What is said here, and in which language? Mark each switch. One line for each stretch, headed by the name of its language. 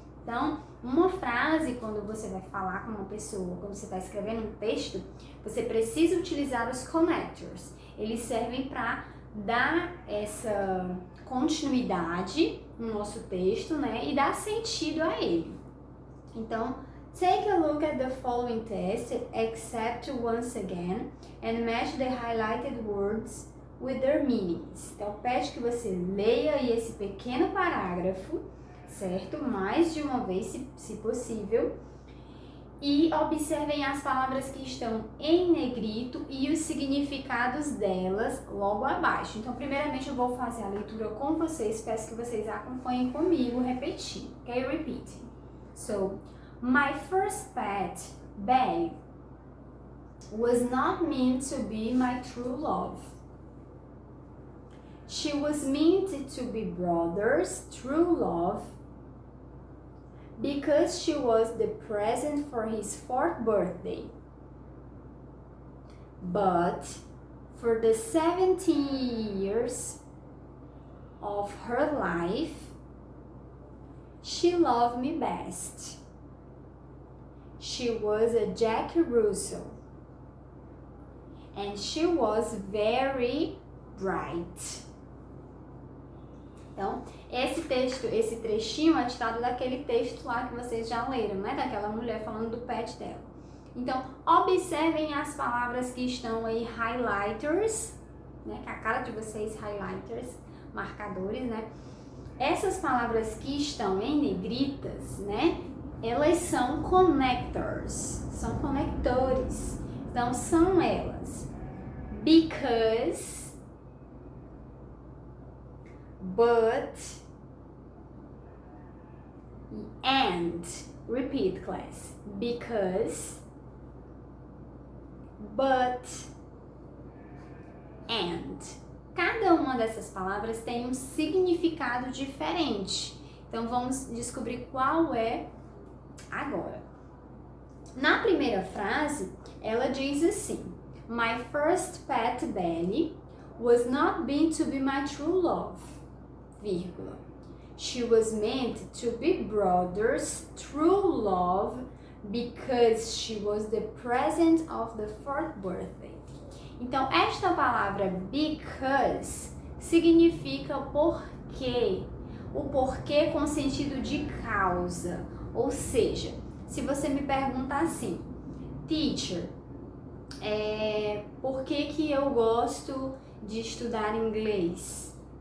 Portuguese: Então, uma frase, quando você vai falar com uma pessoa, quando você está escrevendo um texto, você precisa utilizar os connectors. Eles servem para dar essa continuidade no nosso texto, né? E dar sentido a ele. Então,
English: take a look at the following text, except once again, and match the highlighted words with their meanings.
Portuguese: Então, pede que você leia aí esse pequeno parágrafo, certo? Mais de uma vez, se possível. E observem as palavras que estão em negrito e os significados delas logo abaixo. Então, primeiramente, eu vou fazer a leitura com vocês. Peço que vocês acompanhem comigo, repetindo.
English: Ok? Repeating. So, my first pet, Belly, was not meant to be my true love. She was meant to be brother's true love because she was the present for his 4th birthday. But for the 17 years of her life, she loved me best. She was a Jack Russell, and she was very bright.
Portuguese: Então, esse trechinho é tirado daquele texto lá que vocês já leram, né? Daquela mulher falando do pet dela. Então, observem as palavras que estão aí, highlighters, né? Que é a cara de vocês, highlighters, marcadores, né? Essas palavras que estão em negritas, né? Elas são connectors, são conectores. Então, são elas. Because, but, and.
English: Repeat, class. Because, but, and.
Portuguese: Cada uma dessas palavras tem um significado diferente. Então, vamos descobrir qual é agora. Na primeira frase, ela diz assim:
English: My first pet Belly was not meant to be my true love, vírgula. She was meant to be brother's true love because she was the present of the 4th birthday.
Portuguese: Então, esta palavra because significa porquê. O porquê com sentido de causa. Ou seja, se você me perguntar assim, teacher, Por que eu gosto de estudar inglês?